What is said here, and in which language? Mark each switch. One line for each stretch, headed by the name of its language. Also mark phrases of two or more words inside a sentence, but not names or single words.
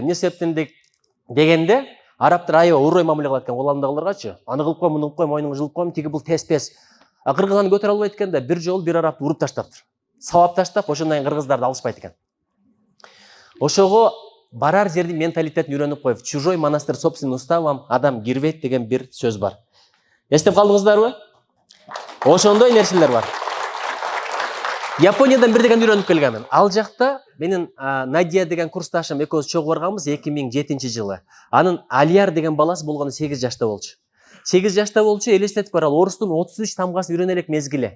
Kyrgyz: Эмне себептен дегенде, арабтар аябай урой мамиле кылат экен колундагыларгачы. Аны кылып кой, муну кылып кой, мойнуңду жылып койм, тиги бул тез-тез. А кыргыз аны көтөрө албайт экен да, бир жолу бир арабты уруп таштаптыр. Сабап таштап, ошондон кийин кыргыздарды алышпайт экен. Ошого барар жердин менталитетин үйрөнүп коюп,
Russian: чужой монастырь собственным уставом
Kyrgyz: адам кирбейт деген бир сөз бар. Эстеп калдыңыздарбы? Ошондой нерселер бар. Япониядан бир деген үйрөнүп келгенмин. Ал жакта менин Надия деген курсташым экөөбүз чогуу барганбыз 2007-жылы. Анын Алияр деген баласы болгону 8 жашта болчу. 8 жашта болчу, элестетип бар, ал орустун 33 тамгасын үйрөнө элек мезгили.